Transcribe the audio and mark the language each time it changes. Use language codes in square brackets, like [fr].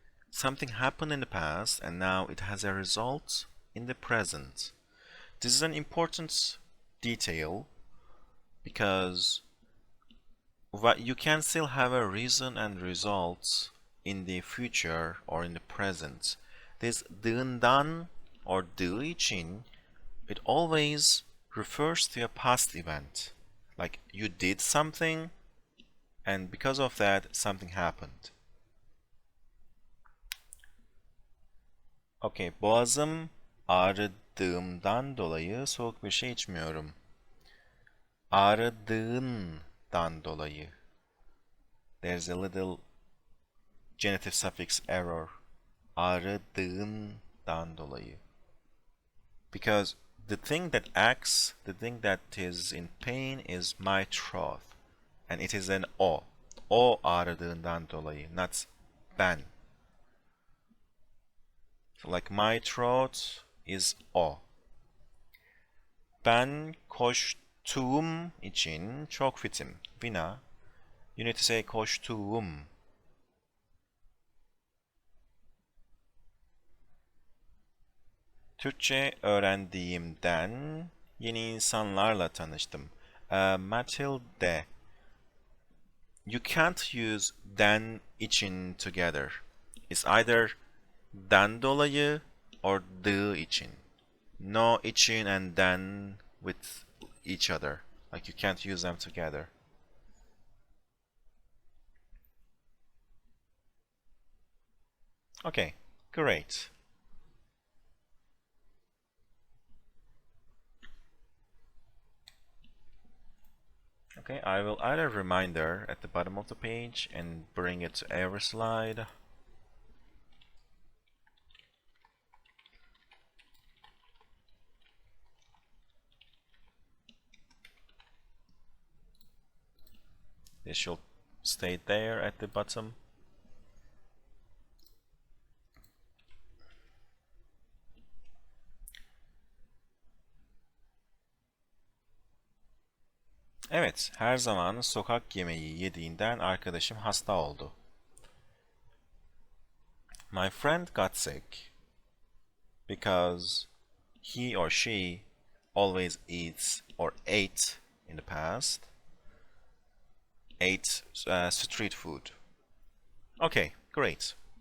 [en] Something happened in the past and now it has a result in the present. This is an important detail because you can still have a reason and result in the future or in the present. This dığından or dığı için, it always refers to a past event. Like, you did something and because of that something happened. [tr] Okay, boğazım ağrıdığımdan dolayı soğuk bir şey içmiyorum. Ağrıdığından dolayı. [en] There's a little genitive suffix error. [tr] Ağrıdığından dolayı. [en] Because the thing that acts, the thing that is in pain is my throat. And it is an O. [tr] O ağrıdığından dolayı, not ben. [en] So like, my throat is O. [tr] Ben koştuğum için çok fitim. [en] Vina, you need to say koştuğum. [tr] Türkçe öğrendiğimden yeni insanlarla tanıştım. Matilde. [en] you can't use den için together. It's either den dolayı or the için. No için and den with each other. Like you can't use them together. Okay, great. Okay, I will add a reminder at the bottom of the page and bring it to every slide. This should stay there at the bottom. [tr] Evet, her zaman sokak yemeği yediğinden arkadaşım hasta oldu. [en] My friend got sick because he or she always eats or ate in the past, ate street food. Okay, great.